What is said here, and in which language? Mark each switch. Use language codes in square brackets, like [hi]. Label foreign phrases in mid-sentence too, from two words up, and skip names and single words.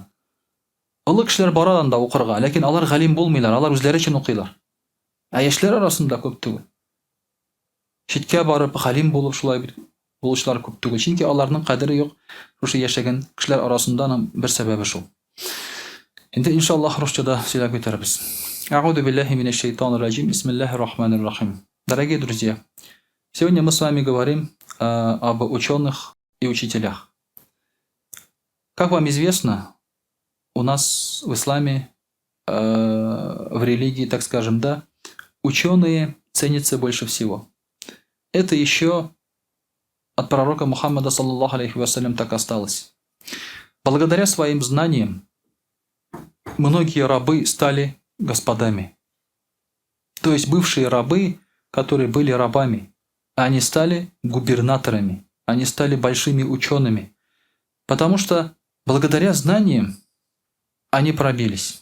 [tt] Олы кешеләр барадан да укырга, ләкин алар галим булмыйлар, алар үзләре өчен укыйлар. Ә яшьләр арасында күп түгел. Читкә барып галим булып шулай бит булучылар күп түгел. Чөнки аларның кадере юк. Шушы яшәгән кешеләр арасында бер сәбәбе шул. Инде иншаллаһ русчада сөйләп бетербез. [ar] أعوذ بالله من الشيطان الرجيم. بسم الله الرحمن الرحيم. [ru] Дорогие друзья, сегодня мы с вами говорим об ученых и учителях. Как вам известно, у нас в исламе, в религии, так скажем, да, ученые ценятся больше всего. Это еще от пророка Мухаммада, [ar] صلى الله عليه وسلم, [ru] так осталось. Благодаря своим знаниям многие рабы стали господами. То есть бывшие рабы, которые были рабами, они стали губернаторами, они стали большими учеными, потому что благодаря знаниям они пробились.